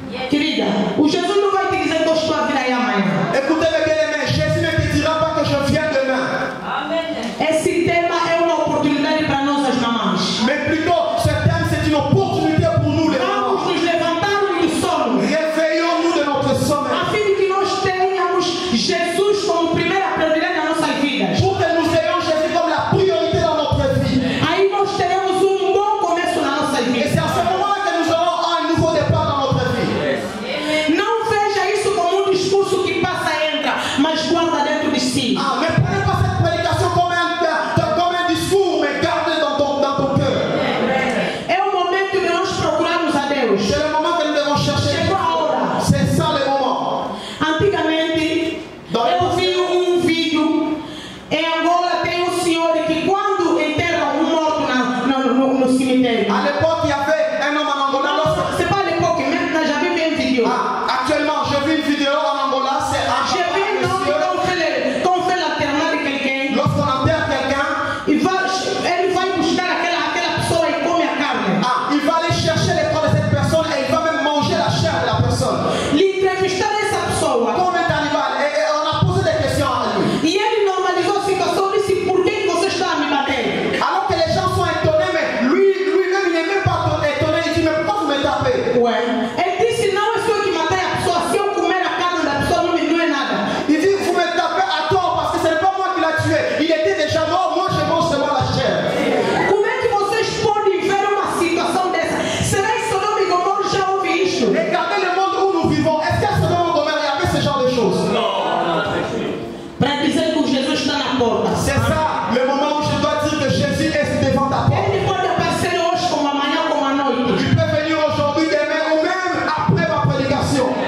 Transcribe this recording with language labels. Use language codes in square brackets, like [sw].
[pt] Querida, o Jesus não vai te dizer que eu estou a vir aí amanhã. [fr] Écoutez mes bien-aimés, Jésus ne te dira pas que je viens demain. [pt] Esse tema é uma oportunidade para nós, as mamães. [fr] Mais plutôt, ce thème, c'est une opportunité pour nous les mamans. [pt] Vamos nos levantarmos do sono, [fr] Réveillons-nous de notre sommeil. [pt] a fim de que nós tenhamos Jesus como primeira prioridade nas nossas vidas. [fr] Pour que nous ayons Jésus comme la priorité dans notre vie. [pt] Aí nós teremos bom começo na nossa [fr] Et [pt] vida. [fr] c'est à ce moment que nous aurons un nouveau départ dans notre vie. [pt] Não veja isso como discurso que passa e entra, mas guarda dentro de si. [fr] Ah, mais prenez pas cette prédication comme un discours, mais gardez dans ton cœur. [pt] É o momento de nós procurarmos a Deus. [fr] C'est le moment que nous devons chercher. [pt] Chegou a hora. [fr] C'est ça le moment. [pt] Antigamente, eu vi vídeo. Em Angola tem senhor que quando enterra morto no cemitério. [fr] À l'époque, il y avait un homme en Angola. C'est pas l'époque, maintenant j'ai vu une vidéo. Actuellement, j'ai vu une vidéo en Angola. C'est J'ai vu un homme quand on fait l'enterrement de quelqu'un. lorsqu'on enterre quelqu'un, [pt] Ele vai buscar aquela pessoa e come a carne. [fr] il va aller chercher les corps de cette personne et il va même manger la chair de la personne. [pt] Lhe entrevistar essa pessoa. [fr] Comme un cannibale. Et on a posé des questions à lui. [pt] E ele normalizou a situação e disse: por que você está a me bater? [fr] Alors que les gens sont étonnés, mais lui-même, il n'est même pas étonné. Il dit, mais pourquoi vous me tapez? [pt] Ué. Ele disse: não é só eu que matei a pessoa. Se eu comer a carne da pessoa, não é nada. [fr] Il dit, vous me tapez à tort parce que ce n'est pas moi qui l'a tué. Il était déjà mort, moi je mange seulement la chair. [pt] Como é que vocês podem ver uma situação dessa? Será que Sodoma e Gomorra já ouve isto? [fr] Regardez le monde où nous vivons. Est-ce qu'à Sodome et Gomorrhe, il y avait ce genre de choses? [pt] Para dizer que Jesus está na porta. [fr] C'est ça le moment où je dois dire que Jésus est devant ta porte. [pt] Ele pode aparecer hoje como amanhã, como à noite. [fr] Il peut venir aujourd'hui, demain ou même après ma prédication.